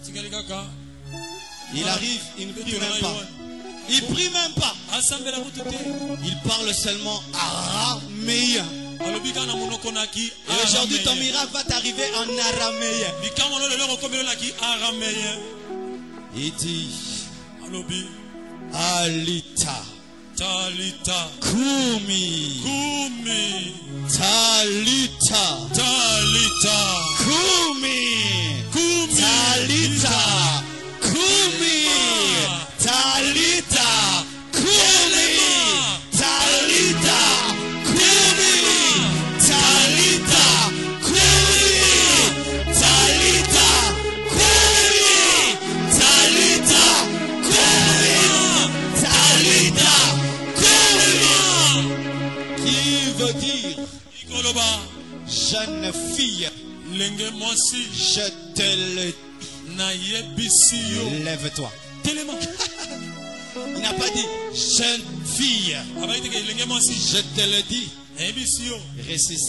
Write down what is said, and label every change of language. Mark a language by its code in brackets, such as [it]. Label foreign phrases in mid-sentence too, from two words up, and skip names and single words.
[fr] Il arrive, il ne prie même pas. Il prie même pas. Il parle seulement araméen. Et aujourd'hui, ton miracle va t'arriver en araméen. Il dit, [arc] Alita, Talita, Kumi, Kumi, Talita, Talita, Kumi, Kumi, Talita, Kumi, Talita, Kumi, Talita, Kumi, Talita, Kumi, Talita, Kumi, Talita, Kumi, Talita, Kumi, [fr] qui veut dire jeune fille, je te le dis, lève-toi. Il n'a pas dit jeune fille, je te le dis, ressuscite.